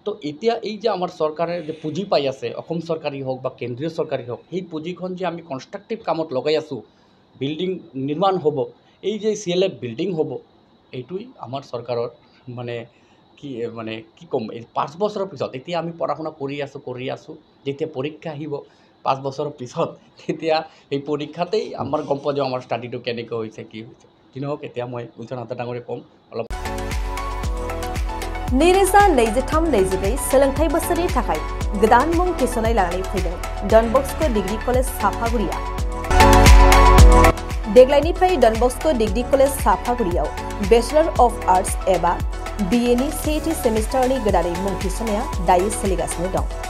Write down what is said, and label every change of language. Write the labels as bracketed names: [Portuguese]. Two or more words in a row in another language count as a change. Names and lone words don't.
[Assamese] তো এতিয়া এই যে আমাৰ চৰকাৰে যে পুঁজি পাই আছে অসম চৰকাৰী হওক বা কেন্দ্ৰীয় চৰকাৰী হওক সেই পুঁজিখন যে আমি কনষ্ট্ৰাক্টিভ কামত লগাই আছোঁ বিল্ডিং নিৰ্মাণ হ'ব এই যে CLF বিল্ডিং হ'ব এইটোই আমাৰ চৰকাৰৰ মানে কি ক'ম এই 5 বছৰৰ পিছত এতিয়া আমি পঢ়া শুনা কৰি আছোঁ যেতিয়া পৰীক্ষা আহিব 5 বছৰৰ পিছত তেতিয়া এই পৰীক্ষাতেই আমাৰ গম পোৱা যাব আমাৰ ষ্টাডিটো কেনেকৈ হৈছে কি হৈছে যি নহওক এতিয়া মই উজ্জ্বল হাজৰিকা ডাঙৰীয়ে ক'ম অলপ [Bodo] नैरोजा नैजिथाम नैजिब्रै सोलोंथाइ बोसोरनि थाखाय गोदान मुं थिसननाय लानानै फैदों डन बस्क' डिग्री कलेज साफागुरिया देग्लायनिफ्राय डन बस्क' डिग्री कलेज साफागुरियाव [English] Bachelor of Arts [Bodo] एबा BA नि सेथि सेमिस्टारनि गोदानै मुं थिसननाया दायो सोलिगासिनो दं